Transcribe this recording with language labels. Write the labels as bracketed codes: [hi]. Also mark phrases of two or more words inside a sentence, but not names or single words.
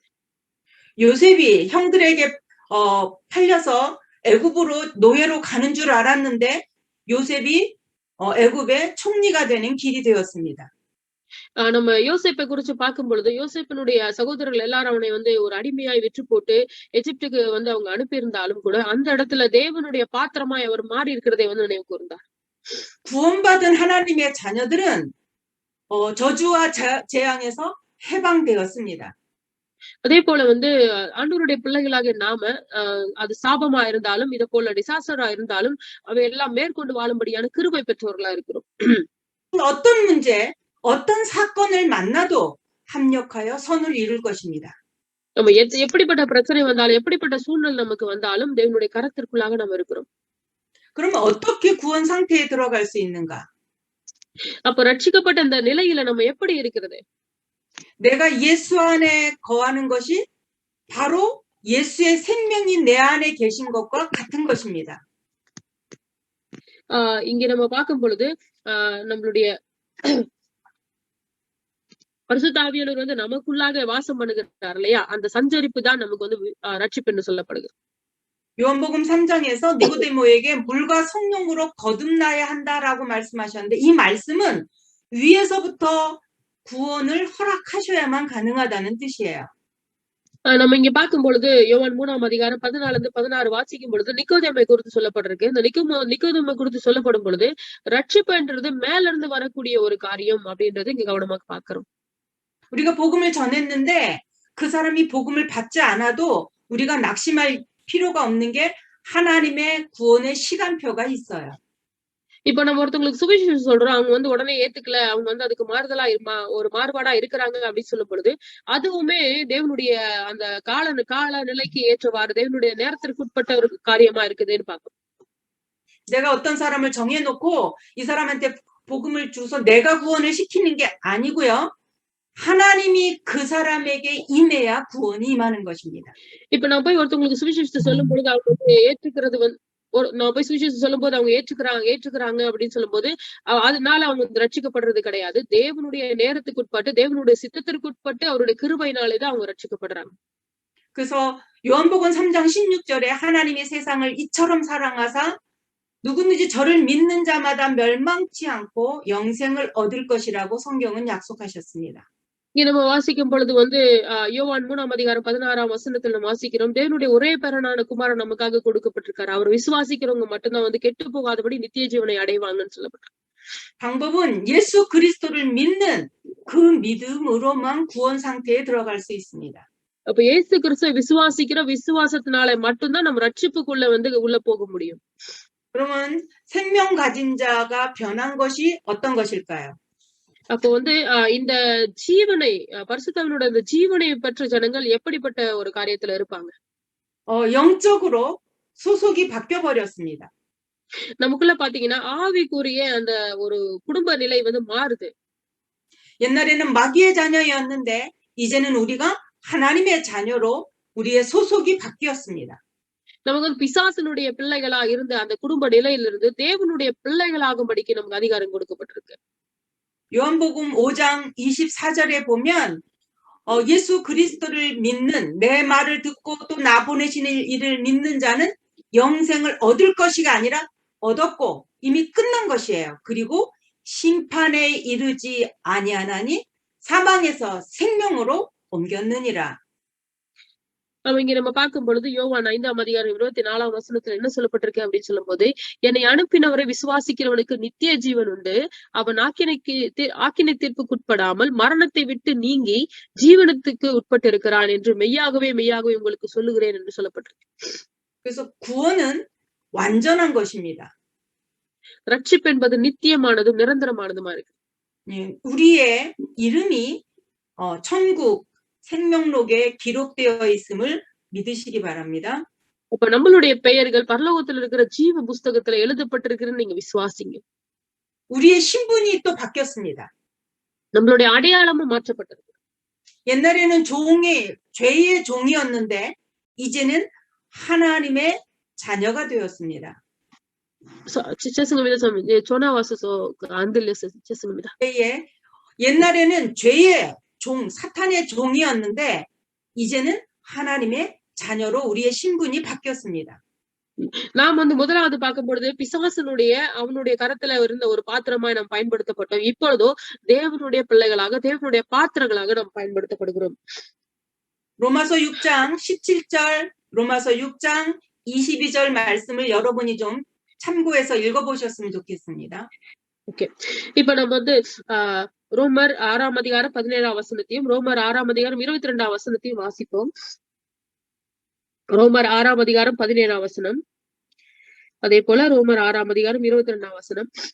[ko] 요셉이 형들에게 팔려서 애굽으로 노예로 가는 줄 알았는데 요셉이 애굽의 총리가 되는 길이 되었습니다. [ta] நம்ம யோசேப்பை குறிச்சு பார்க்கும் பொழுது யோசேப்பினுடைய சகோதரர்கள் எல்லாரும் அவனை வந்து ஒரு அடிமையாய் விற்று போட்டு எகிப்துக்கு வந்து அவங்க அனுப்பியிருந்தாலும் கூட அந்த இடத்துல தேவனுடைய பாத்திரமாய் அவர் மாறி இருக்கிறதை வந்து நினைவு கூர்ந்தார். [ko] 구원받은 하나님의 자녀들은 저주와 재앙에서 해방되었습니다. [ta] அதே போல வந்து ஆண்டவருடைய பிள்ளைகளாக நாம அது சாபமா இருந்தாலும் இதை போல டிசாஸ்டரா இருந்தாலும் அவை எல்லாம் மேற்கொண்டு வாழும்படியான கிருபை பெற்றவர்களா இருக்கிறோம். [ko] 어떤 문제, 어떤 사건을 만나도 합력하여 선을 이룰 것입니다. [ta] நம்ம எப்படிப்பட்ட பிரச்சனை வந்தாலும் எப்படிப்பட்ட சூழ்நிலை நமக்கு வந்தாலும் தேவனுடைய கரத்திற்குள்ளாக நம்ம இருக்கிறோம். [ko] 그러면 어떻게 구원 상태에 들어갈 수 있는가? [ta] அப்ப ரட்சிக்கப்பட்ட அந்த நிலையில நம்ம எப்படி இருக்கிறது? [ko] 내가 예수 안에 거하는 것이 바로 예수의 생명이 내 안에 계신 것과 같은 것입니다. [ta] இங்க நம்ம பார்க்கும் பொழுது நம்மளுடைய பரிசுத்த ஆவியானவர் வந்து நமக்குள்ளாக வாசம் பண்ணுகிறார் இல்லையா? அந்த சஞ்சரிப்பு தான் நமக்கு வந்து ரட்சிப்பு என்று சொல்லப்படுகிறது. [ko] 요한복음 3장에서 니고데모에게 물과 성령으로 거듭나야 한다라고 말씀하셨는데 이 말씀은 위에서부터 구원을 허락하셔야만 가능하다는 뜻이에요. [ta] நம்ம இங்க பார்க்கும் பொழுது யோவான் 3ஆம் அதிகாரம் 14-16 வாசிக்கும் பொழுது நிக்கோதேமை குறித்து சொல்லப்பட்டிருக்கு. இந்த நிக்கோதேமை குறித்து சொல்லப்படும் பொழுது ரட்சிப்புன்றது மேல இருந்து வரக்கூடிய ஒரு காரியம் அப்படின்றது இங்க கவனமாக பார்க்கிறோம். [ko] 우리가 복음을 전했는데 그 사람이 복음을 받지 않아도 우리가 낙심할 필요가 없는 게 하나님의 구원의 시간표가 있어요. [ta] இப்ப நம்ம ஒருத்தவங்களுக்கு சுவிசேஷம் சொல்றோம், அவங்க வந்து உடனே ஏத்துக்கல, அவங்க வந்து அதுக்கு மாறுதலா ஒரு மாறுபாடா இருக்கிறாங்க அப்படின்னு சொல்லும் பொழுது அதுவுமே தேவனுடைய அந்த கால நிலைக்கு ஏற்றவாறு தேவனுடைய நேரத்திற்கு உட்பட்ட ஒரு காரியமா இருக்குதுன்னு பார்க்கணும். [ko] 내가 어떤 사람을 정해놓고 이 사람한테 복음을 주서 내가 구원을 시키는 게 아니고요. 하나님이 그 사람에게 임해야 구원이 임하는 것입니다. [ta] இப்ப நான் போய் ஒருத்தவங்களுக்கு சுவிசேஷத்தை சொல்லும் பொழுது அவங்க வந்து ஏற்றுக்கிறது வந்து நான் போய் சுவிசேஷம் சொல்லும் போது அவங்க ஏற்றுக்கிறாங்க அப்படின்னு சொல்லும் போது அதனால அவங்க ரட்சிக்கப்படுறது கிடையாது. தேவனுடைய நேரத்துக்கு உட்பட்டு தேவனுடைய சித்தத்திற்கு உட்பட்டு அவருடைய கிருபையினாலேதான் அவங்க ரட்சிக்கப்படுறாங்க. [ko] 그래서 요한복음 3장 16절에 하나님이 세상을 이처럼 사랑하사 누구든지 저를 믿는 자마다 멸망치 않고 영생을 얻을 것이라고 성경은 약속하셨습니다. [ta] இங்க நம்ம வாசிக்கும் பொழுது வந்து யோவான் 3ஆம் அதிகாரம் 16ஆம் வசனத்துல நம்ம வாசிக்கிறோம், தேவனுடைய ஒரே பேரனான குமாரன் நமக்காக கொடுக்கப்பட்டிருக்காரு. அவர் விசுவாசிக்கிறவங்க மட்டும்தான் வந்து கெட்டு போகாதபடி நித்திய ஜீவனை அடைவாங்கன்னு சொல்லப்பட்டிருக்கு. [ko] 방법은 예수 그리스도를 믿는 그 믿음으로만 구원 상태에 들어갈 수 있습니다. [ta] அப்ப இயேசு கிறிஸ்துவை விசுவாசிக்கிற விசுவாசத்தினால மட்டும்தான் நம்ம ரட்சிப்புக்குள்ள வந்து உள்ள போக முடியும். [ko] 그러면 생명 가진 자가 변한 것이 어떤 것일까요? [ta] அப்போ வந்து இந்த ஜீவனை பரிசுத்தவனோட இந்த ஜீவனை பெற்ற ஜனங்கள் எப்படிப்பட்ட ஒரு காரியத்துல இருப்பாங்க? [ko] 영적으로 소속이 바뀌어 버렸습니다. [ta] நமக்குள்ள பாத்தீங்கன்னா ஆவிக்குரிய அந்த ஒரு குடும்ப நிலை வந்து மாறுது. [ko] 옛날에는 마귀의 자녀였는데 이제는 우리가 하나님의 자녀로 우리의 소속이 바뀌었습니다. [ta] நமக்கு வந்து பிசாசனுடைய பிள்ளைகளா இருந்த அந்த குடும்ப நிலையிலிருந்து தேவனுடைய பிள்ளைகளாகும்படிக்கு நமக்கு அதிகாரம் கொடுக்கப்பட்டிருக்கு. [ko] 요한복음 5장 24절에 보면 예수 그리스도를 믿는 내 말을 듣고 또 나 보내시는 이를 믿는 자는 영생을 얻을 것이가 아니라 얻었고 이미 끝난 것이에요. 그리고 심판에 이르지 아니하나니 사망에서 생명으로 옮겼느니라. [ta] இங்க நம்ம பார்க்கும் பொழுது யோவான் 5ஆம் அதிகாரம் 24ஆம் வசனத்துல என்ன சொல்லப்பட்டிருக்கு அப்படின்னு சொல்லும் போது, என்னை அனுப்பினவரை விசுவாசிக்கிறவனுக்கு நித்திய ஜீவன் உண்டு, அவன் ஆக்கினை தீர்ப்புக்குட்படாமல் மரணத்தை விட்டு நீங்கி ஜீவனத்துக்கு உட்பட்டு இருக்கிறான் என்று மெய்யாகவே உங்களுக்கு சொல்லுகிறேன் என்று சொல்லப்பட்டிருக்கு. [ko] 그래서 구원은 완전한 것입니다. [ta] ரட்சிப்பு என்பது நித்தியமானதும் நிரந்தரமானதுமா இருக்கு. [ko] 우리의 이름이 천국 생명록에 기록되어 있음을 믿으시기 바랍니다. [ta] அப்ப நம்மளுடைய பெயர்கள் பரலோகத்துல இருக்கிற ஜீவ புஸ்தகத்துல எழுதப்பட்டிருக்குன்னு நீங்க விசுவாசிங்க. [ko] 우리의 신분이 또 바뀌었습니다. [ta] நம்மளுடைய அடையாளமும் மாற்றப்பட்டிருக்கு. [ko] 옛날에는 죄의 종이었는데 이제는 하나님의 자녀가 되었습니다. 죄송합니다. 전화 왔어서 안 들렸어요. 죄송합니다. 옛날에는 죄의 사탄의 종이었는데 이제는 하나님의 자녀로 우리의 신분이 바뀌었습니다. [ta] நாம் வந்து முதலாவது பார்க்கும் பொழுது பிசாசனுடைய அவனுடைய கரத்துல இருந்த ஒரு பாத்திரமாய் நாம் பயன்படுத்தப்பட்டோம். இப்பொழுதோ தேவனுடைய பிள்ளைகளாக தேவனுடைய பாத்திரங்களாக நாம் பயன்படுத்தப்படுகிறோம். [ko] 로마서 6장 17절 로마서 6장 22절 말씀을 여러분이 좀 참고해서 읽어보셨으면 좋겠습니다. [ta] ஓகே, இப்ப நம்ம வந்து ரோமர் 6ஆம் அதிகாரம் 17ஆம் வசனத்தையும் ரோமர் 6ஆம் அதிகாரம் 22ஆம் வசனத்தையும் வாசிப்போம். ரோமர் 6ஆம் அதிகாரம் 17ஆம் வசனம், அதே போல ரோமர் 6ஆம் அதிகாரம் 22ஆம் வசனம்.